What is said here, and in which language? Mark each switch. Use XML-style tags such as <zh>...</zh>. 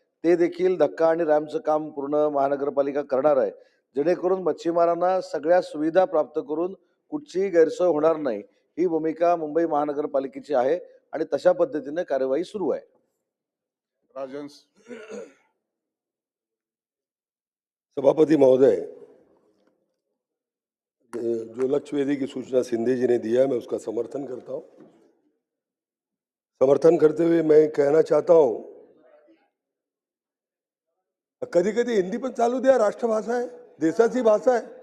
<mr>ते देखील धक्का आणि रॅम्पचं काम पूर्ण महानगरपालिका करणार आहे, जेणेकरून मच्छीमारांना सगळ्या सुविधा प्राप्त करून कुठचीही गैरसोय होणार नाही, ही भूमिका मुंबई महानगरपालिकेची आहे आणि तशा पद्धतीने कार्यवाही सुरू आहे. राजहंस।</mr> <hi>सभापति महोदय, जो लक्ष्य वेदी की सूचना सिंधे जी ने दिया है मैं उसका समर्थन करता हूं। समर्थन करते हुए मैं कहना चाहता हूं,</hi> <mr>कधी कधी हिंदी पण चालू द्या, राष्ट्रभाषा आहे, देशाची भाषा आहे.</mr>